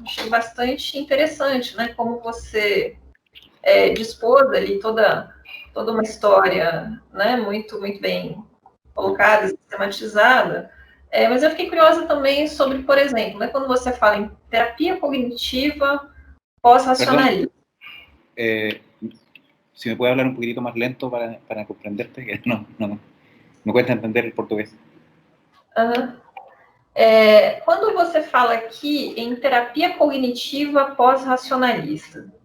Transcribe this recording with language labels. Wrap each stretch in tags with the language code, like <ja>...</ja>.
<pt>Achei bastante interessante, né? Como você dispôs ali toda uma história, né, muito bem colocada, sistematizada, mas eu fiquei curiosa também sobre, por exemplo, né, quando você fala em terapia cognitiva pós-racionalista.</pt> <es>si me puede hablar un poquitito más lento para comprenderte, que no me cuesta entender el portugués. Aham.</es> <pt>Quando você fala aqui em terapia cognitiva pós-racionalista,</pt>